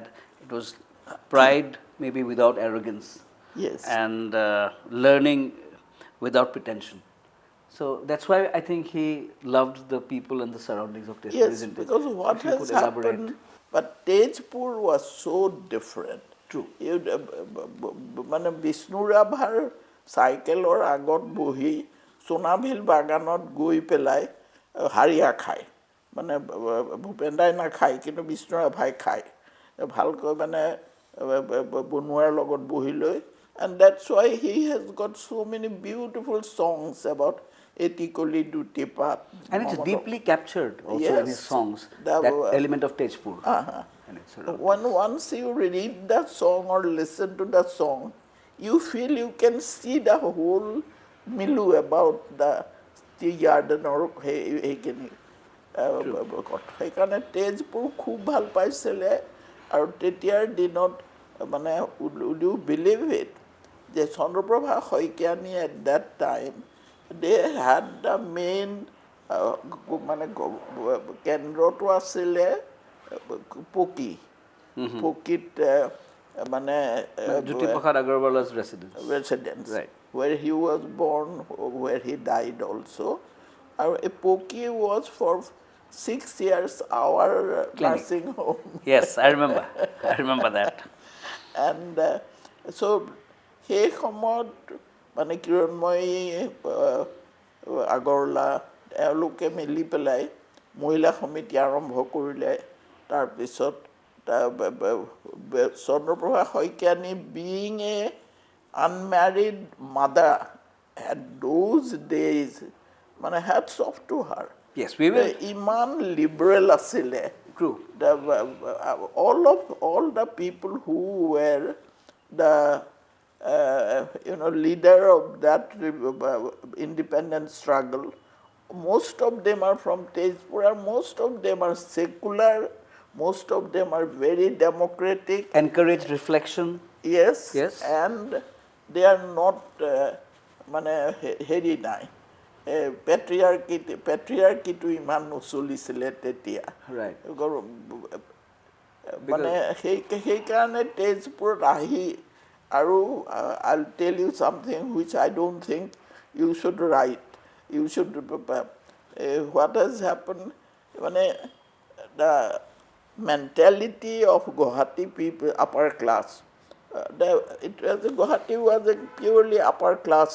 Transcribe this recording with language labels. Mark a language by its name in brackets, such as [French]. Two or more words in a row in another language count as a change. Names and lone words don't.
[English] It was pride, maybe without arrogance. Yes. And learning without pretension. So that's why I think he loved the people and the surroundings of Tezpur, Yes, isn't it? because what If you has could elaborate. happened, but Tezpur was so different. True. [Assamese] মানে বিষ্ণুৰাভাৰ চাইকেলৰ আগত বহি সোণাভিল বাগানত গৈ পেলাই হাৰিয়া খায় মানে ভূপেন দাই নাখায় কিন্তু বিষ্ণুৰাভাই খায় ভালকৈ মানে বনোৱাৰ লগত বহি লৈ [English] and that's why he has got so many beautiful songs about [Assamese] etikoli duti pat [English] And it's deeply captured also in his Yes. songs, That that was- element of Tezpur. And it's sort of- When once you read that song or listen to that song, you feel you can see the whole milieu about the tea garden or [Assamese] সেইখিনি সেইকাৰণে তেজপুৰ খুব ভাল পাইছিলে আৰু তেতিয়াৰ দিনত মানে [English] would you believe it [Assamese] যে চন্দ্ৰপ্ৰভা শইকীয়ানী [English] at that time they had the main [Assamese] মানে কেন্দ্ৰটো আছিলে পকি পকিত মানে [English] Jyoti Prasad Agarwala's residence Right. where he was born, where he died also. A Poki was for 6 years our nursing home. Yes, I remember. I remember that. And so [Assamese] সেই সময়ত মানে কিৰণময়ী আগৰৱালা এওঁলোকে মিলি পেলাই মহিলা সমিতি আৰম্ভ কৰিলে তাৰপিছত চন্দ্ৰপ্ৰভা শইকীয়ানী [English] being a unmarried mother at those days [Assamese] মানে [English] hats off to her. Yes, we will. [Assamese] ইমান liberal আছিলে [English] True. all the people who were the leader of that independent struggle, most of them are from Tezpur, and most of them are secular, most of them are very democratic. Encourage reflection. Yes. Yes. And they are not [Assamese] মানে হেৰি নাই পেট্ৰিয়াৰ্কিটো ইমান নচলিছিলে তেতিয়া [English] Right. [Assamese] মানে সেইকাৰণে তেজপুৰত আহি আৰু [English] I'll tell you something which I don't think you should write. You should what has happened মানে the mentality of Guwahati people, upper class. Guwahati was a purely upper class